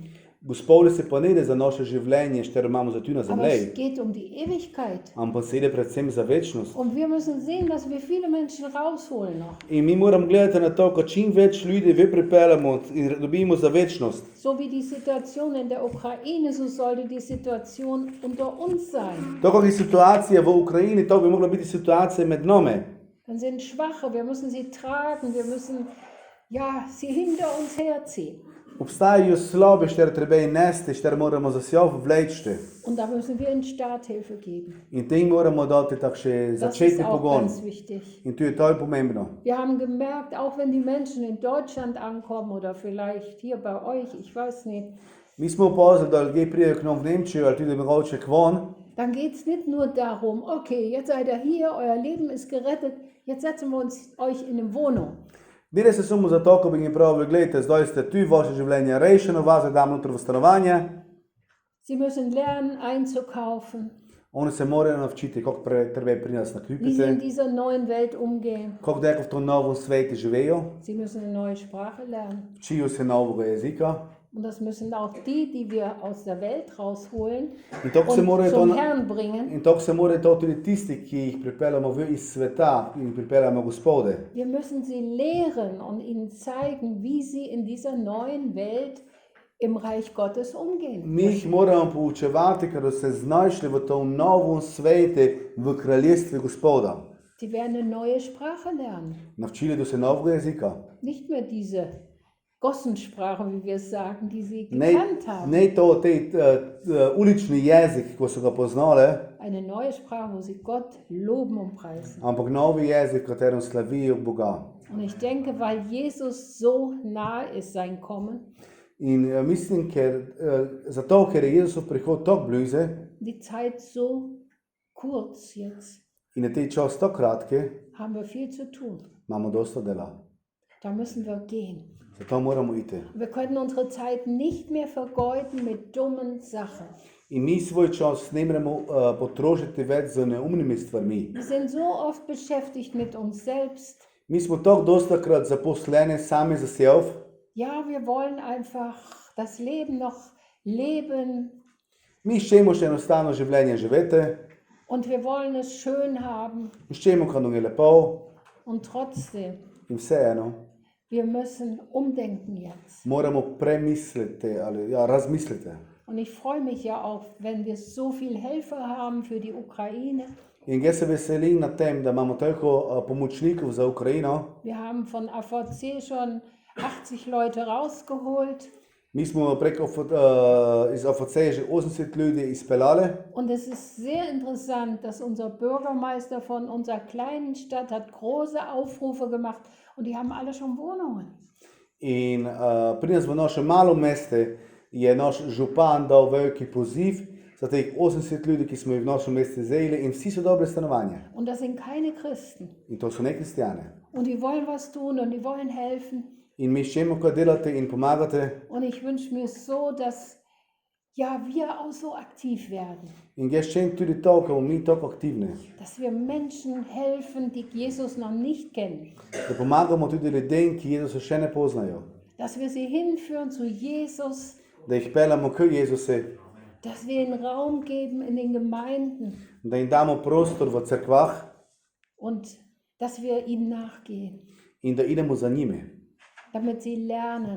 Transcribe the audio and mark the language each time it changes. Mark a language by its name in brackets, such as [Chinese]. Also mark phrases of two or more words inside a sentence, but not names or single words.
[Slovenian] Gospodu se pa ne gre za naše življenje, štero imamo za tu na [German] Aber es [Slovenian] zemlji, [German] geht um die Ewigkeit. [Slovenian] ampak se gre predvsem za večnost. [German] Und wir müssen sehen, dass wir viele Menschen rausholen noch. [Slovenian] In mi moramo gledati na to, ko čim več ljudi pripeljemo in dobimo za večnost. [German] So wie die Situation in der Ukraine, so sollte die Situation unter uns sein. [Slovenian] To, kak je situacija v Ukrajini, to bi mogla biti situacija med nami. [German] Dann sind Schwache, wir müssen sie tragen, wir müssen sie hinter uns herziehen. [Slovenian] Obstajajo slabe, štere treba jih nesti, štere moramo za sebe vleči. [German] Und da müssen wir ihnen Starthilfe geben. [Slovenian] In tem moramo dati tak še [German] Das ist [Slovenian] začetni [German] auch [Slovenian] pogon. [German] ganz wichtig. [Slovenian] In tu je to pomembno. [German] Wir haben gemerkt, auch wenn die Menschen in Deutschland ankommen oder vielleicht hier bei euch, ich weiß nicht, [Slovenian] Mi smo opazili, da ljudje pridejo k nam v Nemčijo ali tudi mogoče k von. [German] dann geht es nicht nur darum, okay, jetzt seid ihr hier, euer Leben ist gerettet, jetzt setzen wir euch in eine Wohnung. [Slovenian] Gre se samo za to, ko bi jim pravili, gledajte, zdaj ste tu, vaše življenje je rešeno, vas dam noter v stanovanje. [German] Sie müssen lernen einzukaufen, [Slovenian] Oni se morajo naučiti, kako treba pri nas [German] wie sie in [Slovenian] nakupiti, [German] dieser neuen Welt umgehen. [Slovenian] kako deko v tom novem svetu živijo, [German] Sie müssen eine neue Sprache lernen. [Slovenian] učijo se novega jezika. [German] Und das müssen auch die wir aus der Welt rausholen [Slovenian] In tako se [German] und [Slovenian] morajo [German] zum [Slovenian] to, [German] Herrn bringen. [Slovenian] in tako se morajo to tudi tisti, ki jih pripeljamo iz sveta in pripeljamo Gospode. [German] Wir müssen sie lehren und ihnen zeigen, wie sie in dieser neuen Welt im Reich Gottes umgehen. [Slovenian] Mi jih moramo poučevati, ker so se znašli v tom novem svetu, v kraljestvu Gospoda. [German] Sie werden eine neue Sprache lernen. [Slovenian] Naučili do se novega jezika. [German] Nicht mehr diese Gossensprache, wie wir es sagen, die sie [Slovenian] Ne, [German] gekannt haben. [Slovenian] ne to, ulični jezik, ko so ga poznali, [German] Eine neue Sprache, wo sie Gott loben und preisen. [Slovenian] ampak novi jezik, v katerem slavijo Boga. [German] Und ich denke, weil Jesus so nahe ist, sein Kommen, [Slovenian] In mislim, zato, ker je Jezusov prihod tako blizu [German] die Zeit so kurz jetzt, [Slovenian] in je te čas tako kratki, [German] haben wir viel zu tun. [Slovenian] imamo dosta dela. [German] Da müssen wir gehen. [Slovenian] Zato moramo iti. [German] Wir können unsere Zeit nicht mehr vergeuden mit dummen Sachen. [Slovenian] In mi svoj čas ne moremo potrošiti več z neumnimi stvarmi. [German] Wir sind so oft beschäftigt mit uns selbst. [Slovenian] Mi smo tako dostakrat zaposleni sami za sebe. [German] Ja, wir wollen einfach das Leben noch leben [Slovenian] Mi iščemo še enostavno življenje živeti, [German] und wir wollen es schön haben. [Slovenian] iščemo, kar nam je lepo [German] Und trotzdem, [Slovenian] in vseeno [German] wir müssen umdenken jetzt. [Slovenian] moramo premisliti ali razmisliti. [German] Und ich freue mich ja auch, wenn wir so viel Helfer haben für die Ukraine. [Slovenian] In jaz se veselim na tem, da imamo toliko pomočnikov za Ukrajino. [German] Wir haben von AVC schon 80 Leute rausgeholt. [Slovenian] Mi smo preko iz AVC že 80 ljudi izpeljali. [German] Und es ist sehr interessant, dass unser Bürgermeister von unserer kleinen Stadt hat große Aufrufe gemacht und die haben alle schon Wohnungen. [Slovenian] In pri nas v našem malem mestu je naš župan dal veliki poziv za teh 80 ljudi, ki smo jih v našem mestu zajeli in vsi so dobre stanovanja. [German] Und das sind keine Christen. [Slovenian] In to so ne kristjane. [German] Und die wollen was tun und die wollen helfen. [Slovenian] In mi iščemo, kaj delate in pomagate. [German] Und ich wünsche mir so, dass wir auch so aktiv werden. [Slovenian] In jaz čem tudi to, ko bomo mi tako aktivni. [German] Dass wir Menschen helfen, die Jesus noch nicht kennen. [Slovenian] Da pomagamo tudi ljudem, ki Jezusa še ne poznajo. [German] Dass wir sie hinführen zu Jesus. [Slovenian] Da jih peljamo k Jezusu. [German] Dass wir ihnen Raum geben in den Gemeinden. [Slovenian] Da jim damo prostor v cerkvah. [German] Und dass wir ihm nachgehen. [Slovenian] in da idemo za njimi, [German] damit sie lernen,